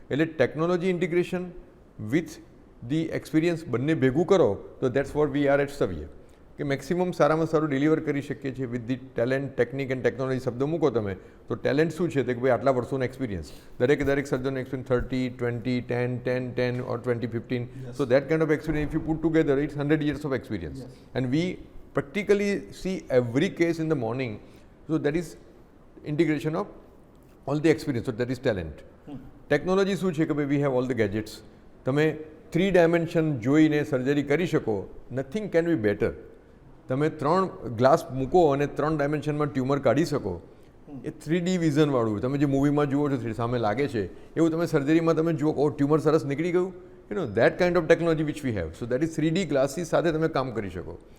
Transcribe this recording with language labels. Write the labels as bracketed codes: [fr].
[gu] એટલે technology integration with the experience બંને ભેગું કરો તો that's what we are at સવ્ય, કે મેક્સિમમ સારામાં સારું ડિલિવર કરી શકીએ છીએ with the talent, technique and technology. શબ્દ મૂકો તમે તો ટેલેન્ટ શું છે, તો કે ભાઈ આટલા વર્ષોનો એક્સપિરિયન્સ, દરેક સર્જનનો experience 30, 20, 10, 10, 10 or 20, 15. [en] So that kind of experience, if you put together, it's 100 years of experience. And we practically see every case in the morning. So that is integration of all the experience. So that is talent. [gu] Technology શું છે કે ભાઈ we have all the gadgets. તમે 3 dimension જોઈને surgery કરી શકો, nothing can be better. તમે 3 glass મૂકો અને 3 ડાયમેન્શનમાં ટ્યુમર કાઢી શકો, એ 3D વિઝનવાળું, તમે જે મૂવીમાં જુઓ છો સામે લાગે છે એવું તમે સર્જરીમાં તમે જુઓ, ઓ ટ્યુમર સરસ નીકળી ગયું, that kind of technology which we have. So that is 3D glasses સાથે તમે કામ કરી શકો.